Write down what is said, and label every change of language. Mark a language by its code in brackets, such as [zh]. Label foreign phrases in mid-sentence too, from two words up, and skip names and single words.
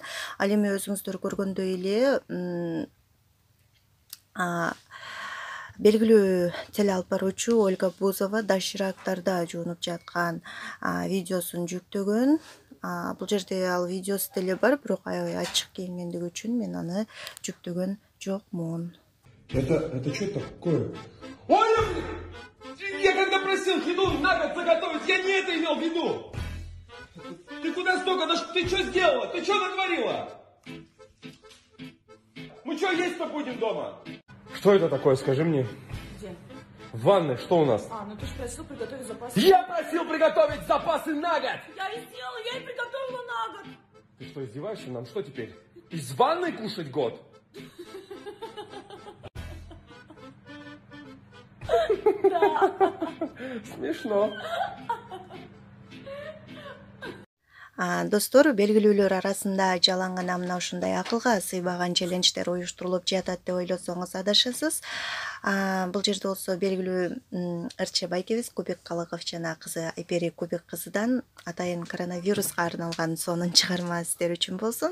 [ky] Ал эми өзүңүздөр көргөндөй эле белгилүү теле алып баруучу Ольга Бузова доширактарда жуунуп жаткан видеосун жүктөгөн. Бул жерде ал видеосу деле бар, бирок аябай ачык кийингендиги үчүн мен аны жүктөгөн жокмун. [ru] Это что такое? Оля! Я когда просил еду на год заготовить, я не это имел в виду! Ты куда столько? Ты что сделала? Ты что натворила? Мы что, есть-то будем дома? Что это такое, скажи мне? Где? В ванной, что у нас? Ну ты же просил приготовить запасы. Я просил приготовить запасы на год! Я и сделала, я и приготовила на год. Ты что, издеваешься? Нам что теперь? Из ванной кушать год? Да. Смешно. [ky] Достор, белгилүүлөр арасында жалаң гана мына ушундай акылга сыйбаган челлендждер уюштурулуп жатат деп ойлосоңуз адашасыз. Бул жерде болсо белгилүү ырчы байкебиз Кубик Калыков жана кызы Айпери Кубик кызыдан атайын коронавируска арналган сонун чыгарма сиздер үчүн болсун.